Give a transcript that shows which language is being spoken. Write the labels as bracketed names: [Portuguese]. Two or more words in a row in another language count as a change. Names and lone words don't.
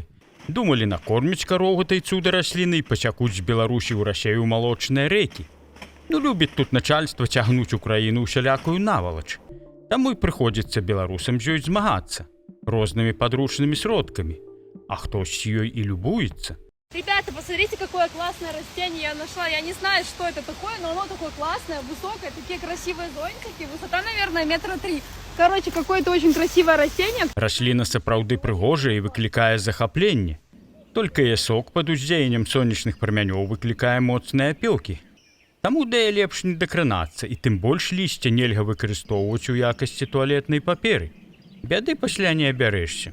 [Belarusian] Думалі накорміць кароў гэтай цуда расліны і пасякуць з Беларусі ў Расею малочныя рэкі. Ну, любіць тут начальства цягнуць Украіну ўсялякую навалач. Таму і прыходзіцца беларусам з ёй змагацца рознымі падручнымі сродкамі. А хтось з ёй і любуецца. [Russian] Ребята, посмотрите, какое классное растение я нашла. Я не знаю, что это такое, но оно такое классное, высокое, такие красивые зонтики. Высота, наверное, 3 метра. Короче, какое-то очень красивое растение. [Belarusian] Расліна сапраўды прыгожая і выклікае захапленне. Толькі яе сок пад уздзеяннем сонечных прамянёў выклікае моцныя апёкі. Таму да яе лепш не дакранацца, і тым больш лісце нельга выкарыстоўваць у якасці туалетнай паперы. Бяды пасля не абярэшся.